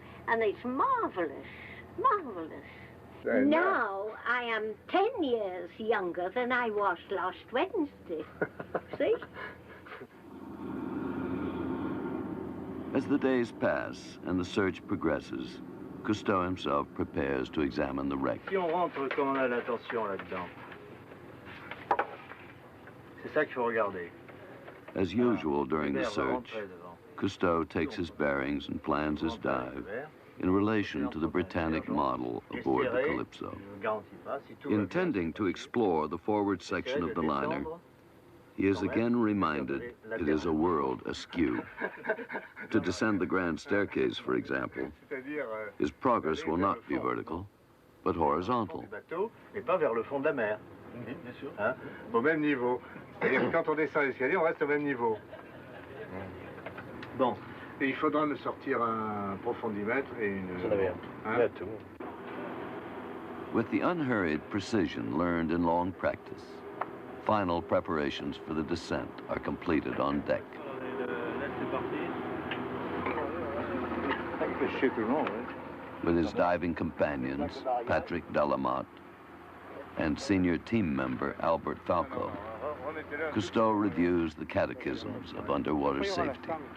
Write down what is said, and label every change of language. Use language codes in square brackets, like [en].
[en] And it's marvelous, marvelous. Now I am 10 years younger than I was last Wednesday. See? As the days pass and the search progresses, Cousteau himself prepares to examine the wreck. [fr] Si on rentre comme on a l'intention là-dedans, c'est ça qu'il faut regarder. [en] As usual during the search, Cousteau takes his bearings and plans his dive in relation to the Britannic model aboard the Calypso. Intending to explore the forward section of the liner, he is again reminded it is a world askew. To descend the grand staircase, for example, his progress will not be vertical, but horizontal. [fr] Et pas vers le fond de la mer. Bien sûr. Hein? Au même niveau. C'est-à-dire que quand on descend l'escalier, on reste au même niveau. Bon. Et il faudra me sortir un profondimètre et une... Hein? [en] With the unhurried precision learned in long practice, final preparations for the descent are completed on deck. With his diving companions, Patrick Delamotte, and senior team member Albert Falco, Cousteau reviews the catechisms of underwater safety.